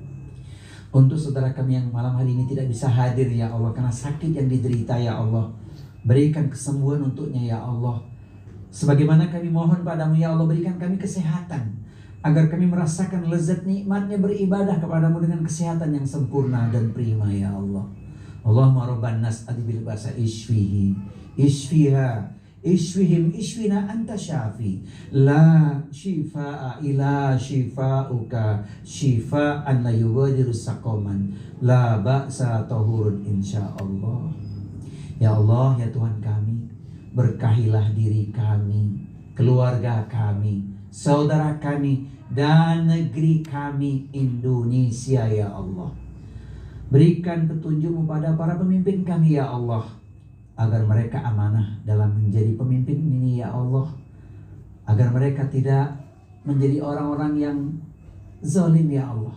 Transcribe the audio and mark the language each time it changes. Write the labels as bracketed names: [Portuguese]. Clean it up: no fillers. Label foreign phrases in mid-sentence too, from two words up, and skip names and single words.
[Indonesian] Untuk saudara kami yang malam hari ini tidak bisa hadir, [Arabic] يا الله, [Indonesian] karena sakit yang diderita, [Arabic] يا الله, [Indonesian] berikan kesembuhan untuknya, [Arabic] يا الله. [Indonesian] Sebagaimana kami mohon padamu, [Arabic] يا الله, [Indonesian] berikan kami kesehatan agar kami merasakan lezat nikmatnya beribadah kepadamu dengan kesehatan yang sempurna dan prima, [Arabic] يا الله. اللهم رب الناس أذهب البأس اشفه اشفها اشفهم اشفنا أنت الشافي لا شفاء إلا شفاؤك شفاء لا يغادر سقما لا بأس طهور إن شاء الله. يا الله, [Indonesian] ya Tuhan kami, berkahilah diri kami, keluarga kami, saudara kami, dan negeri kami Indonesia [Arabic] يا الله. [Indonesian] Berikan petunjuk-Mu pada para pemimpin kami [Arabic] يا الله, [Indonesian] agar mereka amanah dalam menjadi pemimpin ini [Arabic] يا الله, [Indonesian] agar mereka tidak menjadi orang-orang yang zalim [Arabic] يا الله.